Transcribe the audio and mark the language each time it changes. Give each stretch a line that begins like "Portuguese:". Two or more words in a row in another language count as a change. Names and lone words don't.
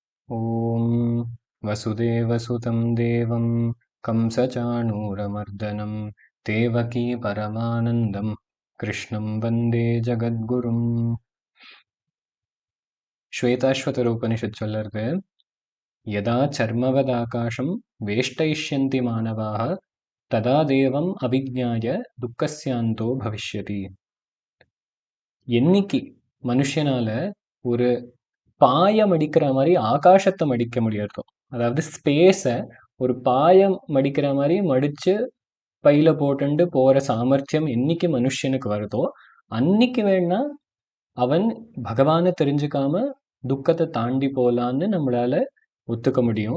Sanskrit: ॐ वसुदेवसुतं देवं कंसचाणूरमर्दनं देवकी परमानन्दं कृष्णं वन्दे ஜகத்குரும். ஸ்வேதாஸ்வதர உபனிஷத் சொல்லுறது, यदा चर्मवदाकाशं वेष्टयिष्यन्ति मानवाः तदा देवम् अविज्ञाय दुःखस्यान्तो भविष्यति.
Tamil: என்னைக்கு மனுஷனால ஒரு பாயம் அடிக்கிற மாதிரி ஆகாசத்தை மடிக்க முடியறதோ, அதாவது ஸ்பேஸை ஒரு பாயம் மடிக்கிற மாதிரி மடிச்சு பையில போட்டுண்டு போற சாமர்த்தியம் என்னைக்கு மனுஷனுக்கு வருதோ அன்னைக்கு வேணா அவன் பகவானை தெரிஞ்சுக்காம துக்கத்தை தாண்டி போலான்னு நம்மளால ஒத்துக்க முடியும்.